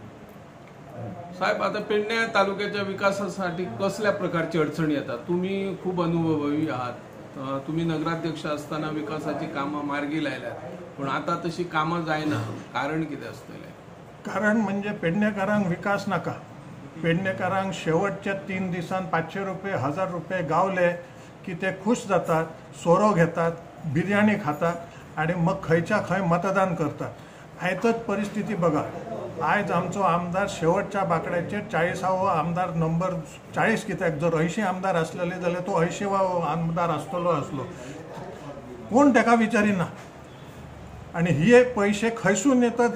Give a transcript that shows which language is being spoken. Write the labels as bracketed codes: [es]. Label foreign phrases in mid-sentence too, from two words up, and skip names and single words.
[mr] साहेब आता पेडणे तालुक्याच्या विकासासाठी कसल्या प्रकारची अडचणी येतात तुम्ही खूप अनुभवी आहात तुम्ही नगराध्यक्ष असताना विकासाची कामं मार्गी लायल्यात पण आता तशी कामं जायना कारण किती असतले [kok] कारण म्हणजे पेडणेकरांक विकास नाका पेडणेकरांक शेवटच्या 3 दिवसांत 500 रुपये 1000 रुपये गावले की ते खुश जातात सोरो घेतात बिर्याणी खातात आणि मग खंयच्या खंय मतदान करतात आयतच परिस्थिती बघा आज आमचो आमदार शेवटच्या बाकड्याचे 40वा आमदार नंबर 40 कित्याक जर 80 आमदार असलेले जाल्यार तो 80वा आमदार असलो कोण ताका विचारिना आणि हे पैसे खंयसून येतात